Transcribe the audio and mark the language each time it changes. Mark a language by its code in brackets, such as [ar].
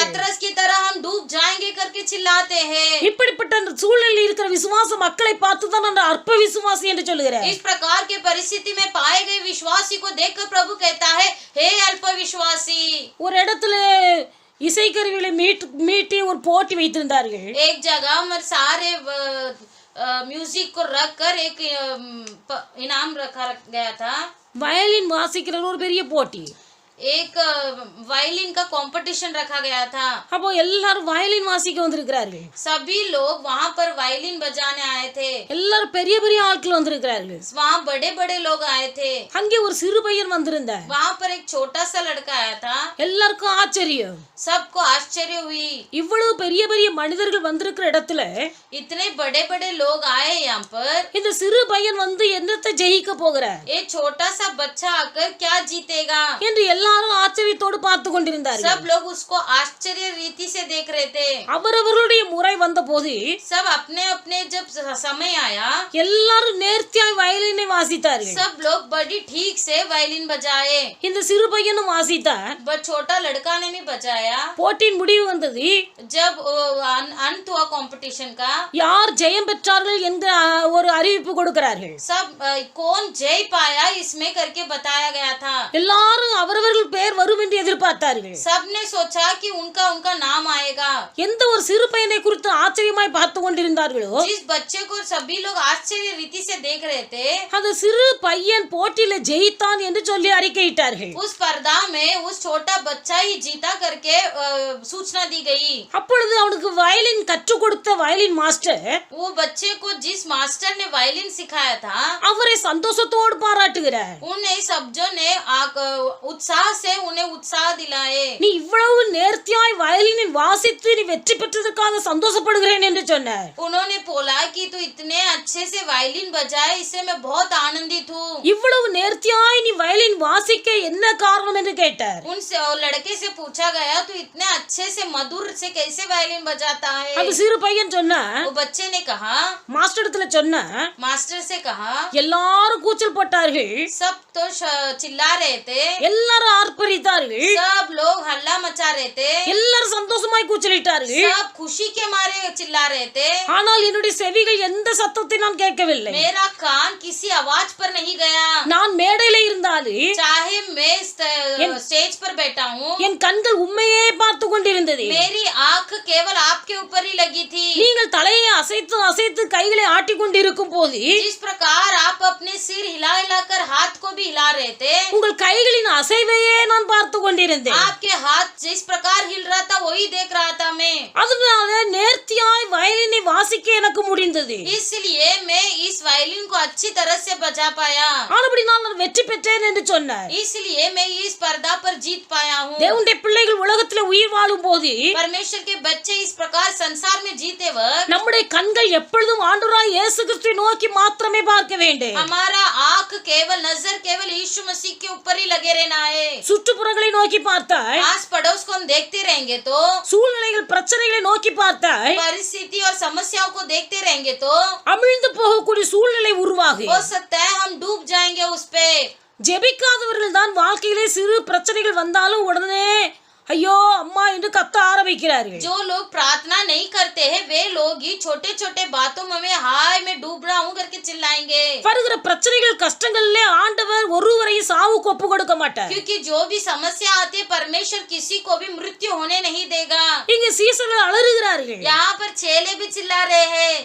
[hi] पतरस की तरह हम डूब जाएंगे करके चिल्लाते हैं। [ta] இப்படிப்பட்ட அந்த சூழலில் இருக்கிற விசுவாச மக்களை பார்த்து தான் அந்த அற்ப விசுவாசி என்று சொல்லுகிறார். [hi] इस प्रकार के परिस्थिति में पाए गए विश्वासी को देखकर प्रभु कहता है, हे अल्प विश्वासी। [ta] ஒரு இடத்துல இசைக்கருவிகளை மீட்டி ஒரு போட்டி வைத்திருந்தார்கள். [hi] एक जगह में सारे म्यूजिक को रख कर एक इनाम रखा गया था। [ta] வயலின் வாசிக்கிற ஒரு பெரிய போட்டி. [hi] एक वायलिन का कंपटीशन रखा गया था। [ta] அப்போ எல்லாரும் வயலின் வாசிக்க வந்திருக்கிறார்கள். [hi] सभी लोग वहाँ पर वायलिन बजाने आए थे। [ta] எல்லாரும் பெரிய பெரிய ஆட்கள் வந்திருக்கிறார்கள். [hi] वहाँ बड़े बड़े लोग आए थे। [ta] அங்கே ஒரு சிறு பையன் வந்திருந்தார். [hi] वहाँ पर एक छोटा सा लड़का आया था। [ta] எல்லாருக்கும் ஆச்சரியம். [hi] सबको आश्चर्य हुई, [ta] இவ்வளவு பெரிய பெரிய மனிதர்கள் வந்திருக்கிற இடத்துல [hi] इतने बड़े बड़े लोग आए यहाँ पर, [ta] இந்த சிறு பையன் வந்து என்னத்தை ஜெயிக்க போகிறார், [hi] ये छोटा सा बच्चा आकर क्या जीतेगा। [ta] என்று எல்லாரும் ஆச்சரியத்தோடு பார்த்து கொண்டிருந்தார்கள். [hi] सब लोग उसको आश्चर्य रीति से देख रहे थे। [ta] அவரவர்களுடைய முறை வந்த போது [hi] सब अपने अपने जब समय आया, [ta] எல்லாரும் நேர்த்தியாய் வயலினை வாசித்தார்கள். [hi] सब लोग बड़ी ठीक से वायलिन बजाए। [ta] இந்த சிறு பையனும் வாசித்தார். [hi] छोटा लड़का ने भी बजाया। [ta] போட்டியின் முடிவு வந்தது. [hi] जब अंत हुआ कंपटीशन का, [ta] யார் ஜெயம் பெற்றார்கள் என்ற ஒரு அறிவிப்பு கொடுக்கிறார்கள். [hi] सब कौन जय पाया इसमें करके बताया गया था। [ta] எல்லாரும் அவரவர்கள் பேர் வரும் என்று எதிர்பார்த்தார்கள். [hi] सबने सोचा कि उनका उनका नाम आएगा. [ta] எந்த ஒரு சிறு பையனை குறித்து ஆச்சரியமாய் பார்த்து கொண்டிருந்தார்களோ [hi] जिस बच्चे को सभी लोग आश्चर्य रीति से देख रहे थे, [ta] அந்த சிறு பையன் போட்டியில ஜெயித்தான் என்று சொல்லி அறிக்கையிட்டார்கள். [hi] उस स्पर्धा में उस छोटा बच्चा ही जीता करके सूचना दी गई. [ta] அப்பொழுது அவனுக்கு வயலின் கற்றுக் கொடுத்த வயலின் மாஸ்டர் [hi] वो बच्चे को जिस मास्टर ने वायलिन सिखाया था, [ta] அவரை சந்தோஷத்தோடு பாராட்டுகிறார். [hi] उन्हें सब्जों ने उत्साह से उन्हें उत्साह दिलाए. [ta] நீ இவ்வளவு நேர்த்தியாய் வயலினில் வாசித்து நீ வெற்றி பெற்றதற்காக சந்தோஷப்படுகிறேன் என்று சொன்னார். [hi] उन्होंने बोला कि तू इतने अच्छे से वायलिन बजाए, इससे मैं बहुत आनंदित हूँ. [ta] இவ்வளவு நேர்த்தியாய் நீ வயலின் வாசிக்க என்ன காரணம் என்று கேட்டார். [hi] उनसे और लड़के से पूछा गया तू इतने अच्छे से मधुर से कैसे वायलिन बजाता है. [ta] அந்த சிறு பையன் சொன்னா [hi] वो बच्चे ने कहा, [ta] மாஸ்டர் இடத்துல சொன்னா [hi] मास्टर से कहा, [ta] எல்லாரும் கூச்சல் போட்டார்கள், [hi] सब तो चिल्ला रहे थे, [ta] எல்லாரும் ஆர்ப்பரித்தார்கள், [hi] सब लोग हल्ला मचा रहे थे, [ta] எல்லாரும் சந்தோஷமாய் கூச்சலிட்டார்கள். [hi] सब खुशी के मारे चिल्ला रहे थे. [ta] ஆனால் என்னுடைய செவிகள் எந்த சத்தத்தை நான் கேட்கவில்லை. [hi] मेरा कान किसी आवाज पर नहीं गया. [ta] நான் மேடையில இருந்தாலும் [hi] चाहे मैं स्टेज पर बैठा हूँ, [ta] என் கண்கள் உண்மையே பார்த்து கொண்டிருந்தது. [hi] मेरी आंख केवल आपके ऊपर ही लगी थी. [ta] நீங்கள் தலையை அசைத்து அசைத்து கைகளை ஆட்டிக் கொண்டிருக்கும் போது [hi] जिस प्रकार आप अपने सिर हिला हिलाकर हाथ को भी हिला रहे थे, [ta] உங்கள் கைகளின் அசைவையே நான் பார்த்து கொண்டிருந்தேன். [hi] आपके हाथ जिस प्रकार हिल रहा था वही देख रहा था मैं. [ta] அதனால நேர்த்தியாய் வயலினை வாசிக்க எனக்கு முடிந்தது. [hi] इसलिए मैं इस वायलिन को अच्छी तरह से बजा पाया. [ta] ஆனபடி நான் வெற்றி பெற்றேன் என்று சொன்னார். [hi] इसलिए मैं इस स्पर्धा पर जीत पाया हूँ. [ta] தேவனுடைய பிள்ளைகள் உலகத்துல உயிர் வாழும் போது [hi] परमेश्वर के बच्चे इस प्रकार संसार में जीते वक्त [ta] நம்முடைய கண்கள் எப்பொழுதும் ஆண்டவராய் இயேசு கிறிஸ்துவை நோக்கி மாத்திரமே பார்க்க வேண்டும். [hi] हमारा आंख केवल नजर केवल यीशु मसीह के ऊपर ही लगे रहना है. [ta] சுற்றுப்புறங்களை நோக்கி பார்த்தாய், [hi] आस पड़ोस को हम देखते रहेंगे तो, [ta] சூழ்நிலைகள் பிரச்சனைகளை நோக்கி பார்த்தாய், [hi] परिस्थिति और समस्याओं को देखते रहेंगे तो [ta] அமிழ்ந்து போகக்கூடிய சூழ்நிலை உருவாகும். [hi] हो सकता है हम डूब जाएंगे उस पे. [ta] ஜெபிக்காதவர்கள் தான் வாழ்க்கையிலே சிறு பிரச்சனைகள் வந்தாலும் உடனே ஐயோ அம்மா என்று கத்த ஆரம்பிக்கிறார்கள். [hi] जो लोग प्रार्थना नहीं करते हैं वे लोग ही छोटे छोटे बातों में हाय मैं डूब रहा हूँ करके चिल्लाएंगे. [ta] வருகிற பிரச்சனைகள் கஷ்டங்களிலே ஆண்டவர் ஒருவரையும் சாவுக்கு ஒப்பு கொடுக்க மாட்டார். [hi] क्योंकि जो भी समस्या आती है परमेश्वर किसी को भी मृत्यु होने नहीं देगा. [ta] இங்க சீசர்கள் அலறுகிறார்கள். [hi] यहाँ पर चेले भी चिल्ला रहे हैं.